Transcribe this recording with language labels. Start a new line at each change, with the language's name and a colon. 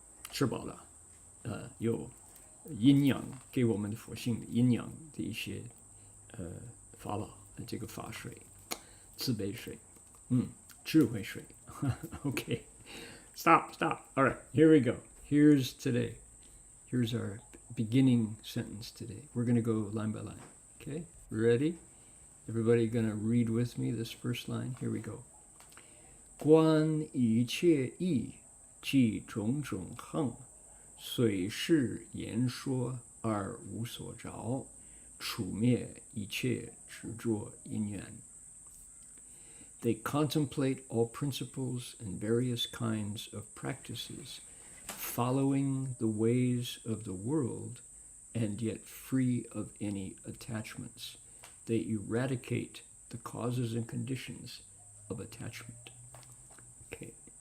Chinese: 吃饱了，有阴阳给我们的佛性阴阳的一些法宝，这个法水、慈悲水，智慧水。
English: Okay, stop. All right, here we go. Here's today. Here's our beginning sentence today. We're going to go line by line. Okay, ready? Everybody going to read with me this first line? Here we go.
Chinese: 观一切义，即种种行，随事言说而无所着，除灭一切执着因缘。
English: They contemplate all principles and various kinds of practices, following the ways of the world, and yet free of any attachments. They eradicate the causes and conditions of attachment. Okay.